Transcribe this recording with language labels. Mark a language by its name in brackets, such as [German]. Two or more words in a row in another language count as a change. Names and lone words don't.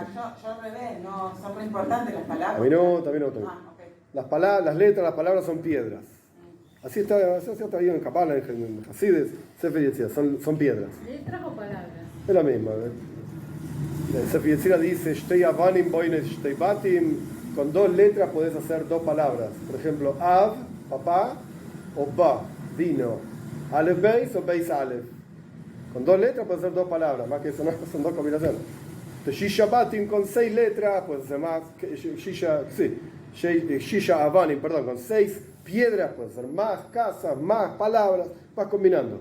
[Spanish] Yo al revés, no, son muy importantes las palabras. A mí no, también no. Okay. Las letras, las palabras son piedras. Así está bien en Kabbalah, en Hasides, Sefer Yetzirah, son piedras. ¿Letras o palabras? Es la misma. El Sefer Yetzirah dice, [Hebrew] שתי אבנים בונות שתי בתים, [Spanish] con dos letras podés hacer dos palabras. Por ejemplo, Av, papá, o Ba, vino. [Hebrew] אלף בית o בית אלף. [Spanish] Con dos letras puedes hacer dos palabras, más que eso no, son dos combinaciones. [Hebrew] שישה בתים [Spanish] con 6 letras, puedes hacer más. [Hebrew] שישה אבנים, [Spanish] perdón, con 6 piedras, puedes hacer más casas, más palabras, vas combinando.